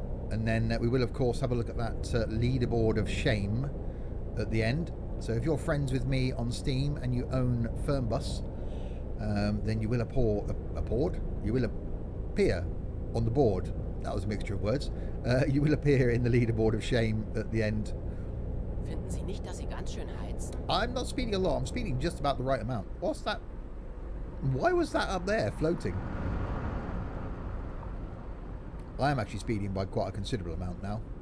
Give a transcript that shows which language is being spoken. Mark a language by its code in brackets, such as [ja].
[en] And then we will, of course, have a look at that leaderboard of shame at the end. So if you're friends with me on Steam and you own Fernbus, then you will you will appear on the board. That was a mixture of words. You will appear in the leaderboard of shame at the end. [de] Finden Sie nicht, dass Sie ganz schön heizen? [en] I'm not speeding a lot. I'm speeding just about the right amount. What's that? Why was that up there floating? I am actually speeding by quite a considerable amount now.